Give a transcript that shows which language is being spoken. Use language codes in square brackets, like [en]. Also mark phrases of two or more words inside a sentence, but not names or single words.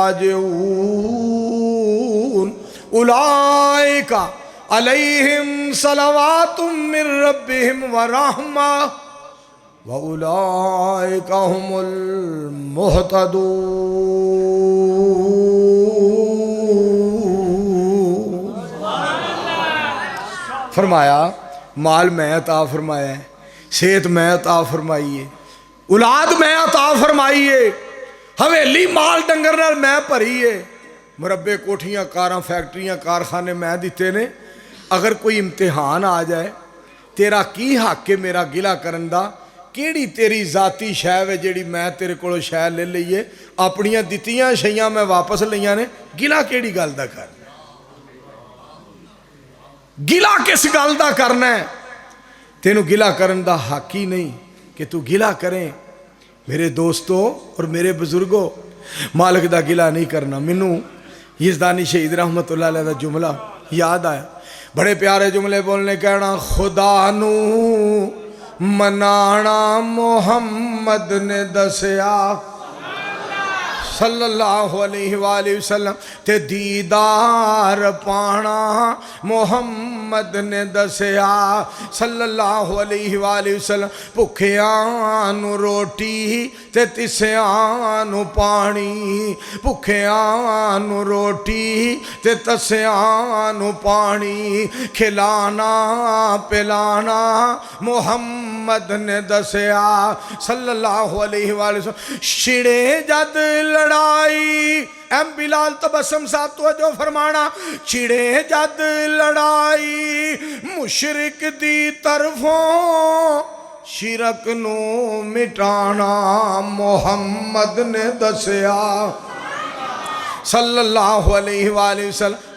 [ar] راجعون اولئک علیہم صلوات من ربہم ورحمہ واولئک هم المہتدون [pa] فرمایا مال میں عطا فرمایا ہے صحت میں عطا فرمائیے اولاد میں عطا فرمائیے حویلی مال ڈنگر نال میں بھریے مربے کوٹھیاں کاراں فیکٹریاں کارخانے میں دیتے نے اگر کوئی امتحان آ جائے تیرا کی حق ہے میرا گلہ کرن دا کیڑی تیری ذاتی شے ہے جیڑی میں تیرے کولوں شے لے لئیے اپنیاں دتیاں شیاں میں واپس لیاں نے گلہ کیڑی گل دا کرنا گلہ کس گل دا کرنا ہے تینوں گلہ کرن دا حق ہی نہیں کہ تو گلہ کریں [ur] میرے دوستوں اور میرے بزرگوں [pa] مالک دا گلہ نہیں کرنا منوں یزدانی شہید [ar] رحمت اللہ علیہ [pa] دا جملہ یاد آیا بڑے پیارے جملے بولنے کہنا خدا نو منانا محمد نے دسیا [ar] صلی اللہ علیہ وآلہ وسلم [pa] تے دیدار پانا محمد نے دسیا [ar] صلی اللہ علیہ وآلہ وسلم [pa] بھکھیاں نو روٹی تے تسیاں نو پانی بھکھیاں نو روٹی تے تسیاں نو پانی کھلانا پلانا محمد نے دسیا [ar] صلی اللہ علیہ وآلہ وسلم [pa] چھڑے جد لڑائی ایم بلال تبسم صاحب تو جو فرمانا چھڑے جد لڑائی مشرک دی طرفوں شرک نو مٹانا محمد نے دسیا [ar] صلی اللہ علیہ وآلہ وسلم